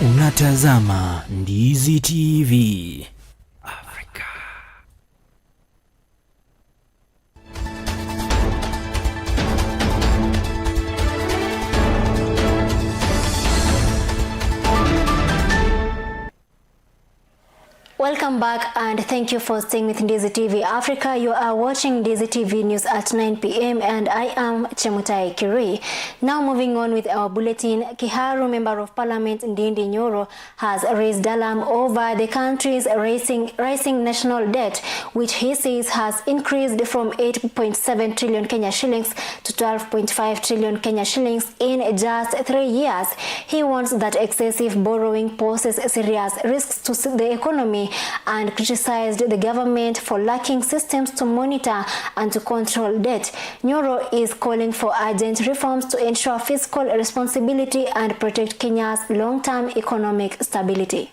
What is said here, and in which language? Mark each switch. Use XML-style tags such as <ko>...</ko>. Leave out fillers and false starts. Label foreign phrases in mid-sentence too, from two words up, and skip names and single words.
<sw>Unatazama Ndizi TV Africa.</sw> <en>Welcome back and thank you for staying with Ndizi TV Africa. You are watching Ndizi TV News at 9 p.m. and I am Chemutai Kirui. Now moving on with our bulletin, Kiharu Member of Parliament Ndindi Nyoro has raised alarm over the country's rising national debt, which he says has increased from 8.7 trillion Kenya shillings to 12.5 trillion Kenya shillings in just 3 years. He warns that excessive borrowing poses serious risks to the economy and criticized the government for lacking systems to monitor and to control debt. Nyoro is calling for urgent reforms to ensure fiscal responsibility and protect Kenya's long-term economic stability.</en>